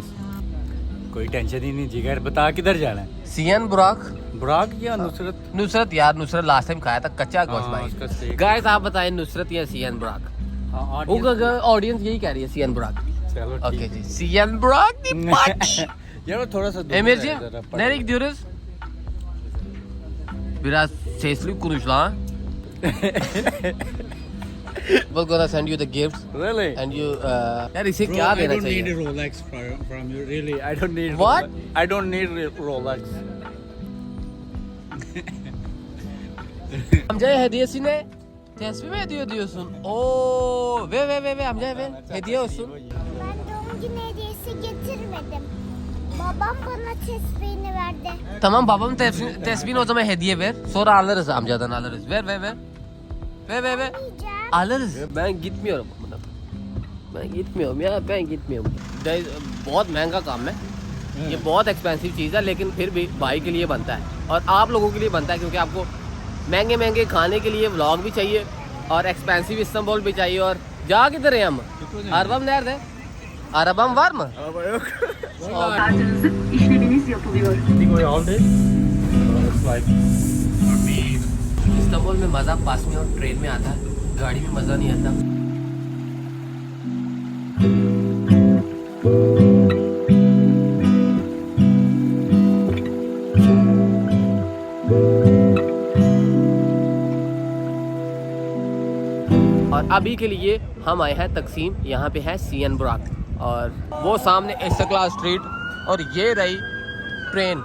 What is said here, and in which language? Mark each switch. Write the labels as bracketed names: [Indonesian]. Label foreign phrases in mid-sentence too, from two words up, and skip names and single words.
[Hindi] कोई टेंशन ही नहीं जिगर, बता किधर जाना है? सियन बुराक, बुराक या नुसरत? नुसरत यार, नुसरत [English] last time [Hindi] खाया था कच्चा गोश्त उसका भाई। steak। गाइस आप बताएं नुसरत या सियन बुराक? हाँ, ऑडियंस यही कह रही है सियन बुराक। चलो ओके जी, सियन बुराक दी पार्टी। यार वो थोड़ा सा दूर Emirci, है जरा, [Turkish] nereye gidiyoruz? Biraz sesli konuş lan. [English] We're gonna send you the gifts Really? and you [Hindi] यार इसे क्या देना चाहिए? [English] Rolex from you. Really, I don't need. What? I don't need Rolex. [Turkish] Amcaya hediyesine tesbih mi ediyorsun? Oo, ve amcaya ver. Hediye olsun. Ben doğum günü hediyesi getirmedim. Babam bana tesbihini verdi. Tamam, babamın tesbihini o zaman hediye ver. Sonra alırız, amcadan alırız. Ver. Ver. Yiyeceğim. Alırız. Ben gitmiyorum. Ben gitmiyorum ya, ben gitmiyorum. [Hindi] बहुत महंगा काम है ये, बहुत एक्सपेंसिव चीज़ है, लेकिन फिर भी भाई के लिए बनता है और आप लोगों के लिए बनता है, क्योंकि आपको महंगे महंगे खाने के लिए व्लॉग भी चाहिए और एक्सपेंसिव इस्तांबुल भी चाहिए। और जा किधर है हम? [Turkish] Arabam nerede? Arabam var mı? Araba yok. Kartınızı işleminiz yapılıyor. [Hindi] इस्तांबुल में मज़ा पास में और ट्रेन में आता है, गाड़ी में मज़ा नहीं आता। और अभी के लिए हम आए हैं तकसीम, यहाँ पे है सियन बुराक और वो सामने इस्तिकलाल स्ट्रीट और ये रही ट्रेन।